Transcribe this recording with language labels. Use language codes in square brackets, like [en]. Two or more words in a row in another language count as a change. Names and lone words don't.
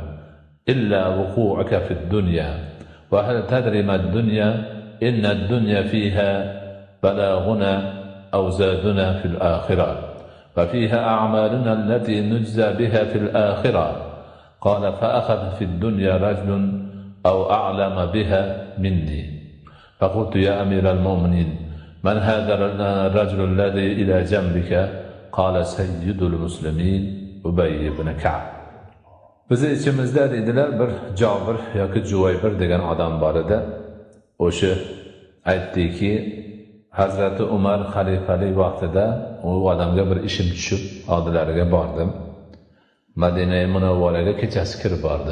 [ar] إلا وقوعك في الدنيا وهل تدري ما الدنيا إن الدنيا فيها بلاغنا أو زادنا في الآخرة وفيها أعمالنا التي نجزى بها في الآخرة قال فأخذ في الدنيا رجل أو أعلم بها مني فقلت يا أمير المؤمنين من هذا الرجل الذي إلى جنبك قال سيد المسلمين أبي بن كعب. [uz] Bizi ichimizda dedilar bir Jabir yoki Juwaybir degan odam bor edi. O'sha aytdiki, Hazrati Umar xalifalik vaqtida u odamga bir ishim tushib, oldilariga bordim. Madina-i Munavvaraga kechasi kirib bordim.